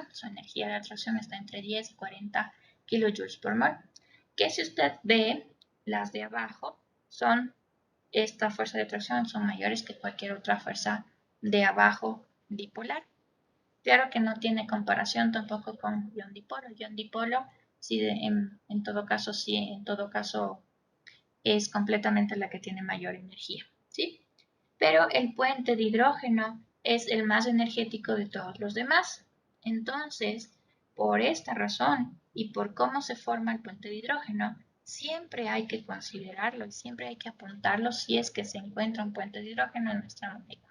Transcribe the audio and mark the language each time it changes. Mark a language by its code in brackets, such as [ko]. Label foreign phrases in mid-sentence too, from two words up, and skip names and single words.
[es] Su energía de atracción está entre 10 y 40 kilojoules por mol. Que si usted ve las de abajo, esta fuerza de atracción son mayores que cualquier otra fuerza de abajo dipolar. Claro que no tiene comparación tampoco con ion dipolo. Ion dipolo, sí, en todo caso, es completamente la que tiene mayor energía, ¿sí? Pero el puente de hidrógeno es el más energético de todos los demás. Entonces, por esta razón y por cómo se forma el puente de hidrógeno, siempre hay que considerarlo y siempre hay que apuntarlo si es que se encuentra un puente de hidrógeno en nuestra molécula.